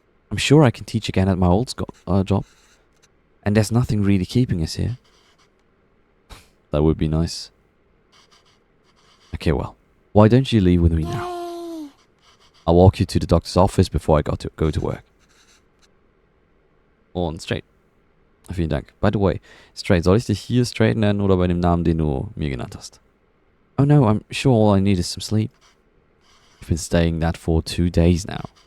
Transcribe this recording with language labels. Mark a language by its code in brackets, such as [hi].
[en] I'm sure I can teach again at my old job, and there's nothing really keeping us here. That would be nice. Okay, well, why don't you leave with me now? I'll walk you to the doctor's office before I go to work. [de] Und Straight. Vielen Dank. [en] By the way, [de] Straight, soll ich dich hier Straight nennen oder bei dem Namen, den du mir genannt hast? [en] Oh no, I'm sure all I need is some sleep. I've been staying that for 2 days now.